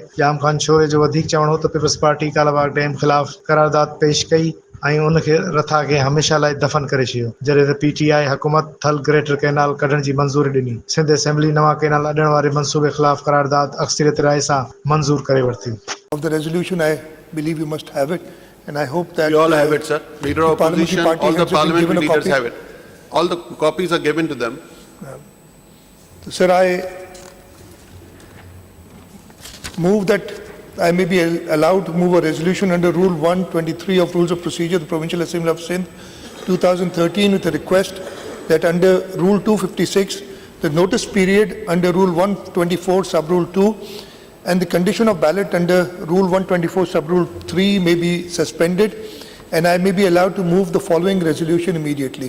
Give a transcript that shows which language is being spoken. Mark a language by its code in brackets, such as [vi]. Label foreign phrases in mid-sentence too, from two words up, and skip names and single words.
[sd] जाम ख़ान शोरे जो वधीक चवणो त पीपल्स पार्टी कालाबाग डैम ख़िलाफ़ क़रारदाद पेश कई ऐं उन खे रथा खे हमेशह लाइ दफ़न करे छॾियो, जॾहिं त PTI हुकूमत थल ग्रेटर कैनाल कढण जी मंज़ूरी ॾिनी। सिंध असैम्बली नवां कैनाल अॾण वारे मंसूबे ख़िलाफ़ क़रारदाद अक्सरियत राय सां मंज़ूर करे वरिती। [en] Of the resolution, I believe you must have it, and I hope that you all have it, sir. Leader of opposition, all the parliamentary leaders have it. All the copies are given to them. Sir, I move that I may be allowed to move a resolution under Rule 123 of Rules of Procedure of the Provincial Assembly of Sindh 2013 with a request that under Rule 256, the notice period under Rule 124 Sub-Rule 2 and the condition of ballot under Rule 124 Sub-Rule 3 may be suspended, and I may be allowed to move the following resolution immediately.